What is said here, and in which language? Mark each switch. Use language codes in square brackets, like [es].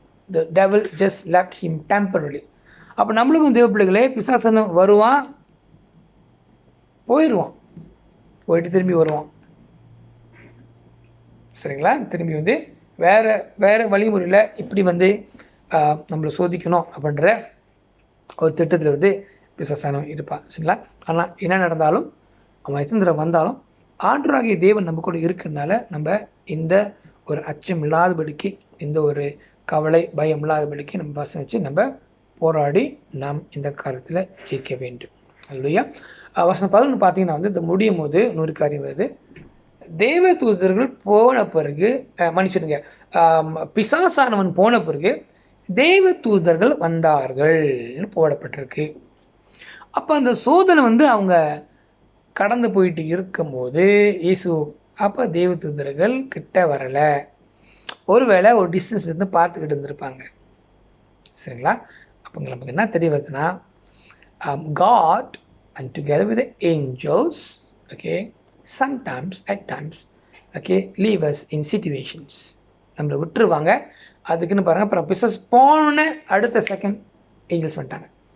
[en] The devil just left him temporarily. [ta] அப்போ நம்மளுக்கும் தேவ பிள்ளைகளே, பிசாசன் வருவான், போயிடுவான், போயிட்டு திரும்பி வருவான். சரிங்களா, திரும்பி வந்து வேறு வழிமுறையில் இப்படி வந்து நம்மளை சோதிக்கணும் அப்படின்ற ஒரு திட்டத்தில் வந்து பிசாசானவன் இருப்பான். சரிங்களா, ஆனால் என்ன நடந்தாலும், அவன் எத்தனை வந்தாலும் ஆண்டவராகிய தேவன் நம்ம கூட இருக்கிறதுனால நம்ம இந்த ஒரு அச்சம் இல்லாதபடிக்கு, இந்த ஒரு கவலை பயம் இல்லாதபடிக்கு நம்ம வசனம் வச்சு நம்ம போராடி நாம் இந்த காரியத்தில் ஜெயிக்க வேண்டும். அல்லேலூயா. வசனம் 11 பார்த்தீங்கன்னா வந்து இந்த முடியும் போது 100 காரியம் வருது. தேவ தூதர்கள் போன பிறகு, மன்னிச்சிடுங்க, பிசாசானவன் போன பிறகு தேவ தூதர்கள் வந்தார்கள் போடப்பட்டிருக்கு. அப்போ அந்த சோதனை வந்து அவங்க கடந்து போயிட்டு இருக்கும்போது இயேசு அப்போ தேவ தூதர்கள் கிட்ட வரலை. ஒருவேளை ஒரு டிஸ்டன்ஸ் இருந்து பார்த்துக்கிட்டு இருந்திருப்பாங்க. சரிங்களா, அப்போ நமக்கு என்ன தெரிய வருதுன்னா, [en] God and together with the angels, sometimes at times leave us in situations. [ta] நம்மளை விட்டுருவாங்க. அதுக்குன்னு பாருங்கள், அப்புறம் பிசாஸ் போன அடுத்த செகண்ட் ஏஞ்சல்ஸ் வந்துட்டாங்க.